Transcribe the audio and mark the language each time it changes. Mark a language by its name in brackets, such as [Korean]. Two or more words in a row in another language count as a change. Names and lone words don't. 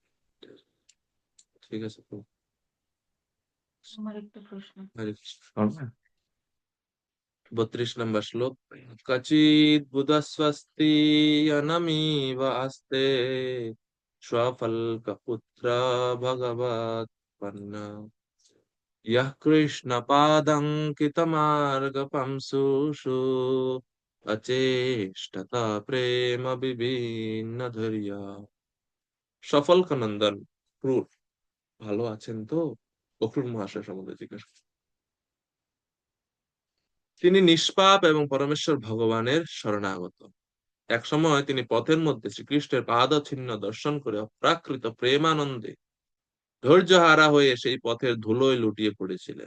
[Bangla] ঠিক আছে তো। আমার একটা প্রশ্ন। হরে কৃষ্ণ। করবে? 32 নম্বর শ্লোক। [Sanskrit] কচিৎ বুধস্বস্তি অনমিব আস্তে স্বফল্কপুত্র ভগবৎ পন্না यः कृष्णपादङ्कितमार्गपंसुषु अचेष्टत प्रेम विभिन्न धैर्य। [Bangla] সফলক নন্দন ক্রূর ভালো আছেন তো? অক্রূর মহাশয় সম্বন্ধে জিজ্ঞাসা করছেন। তিনি নিষ্পাপ এবং পরমেশ্বর ভগবানের শরণাগত। এক সময় তিনি পথের মধ্যে শ্রীকৃষ্ণের পাদ চিহ্ন দর্শন করে অপ্রাকৃত প্রেমানন্দে ধৈর্যহারা হয়ে সেই পথের ধুলোয় লুটিয়ে পড়েছিলেন।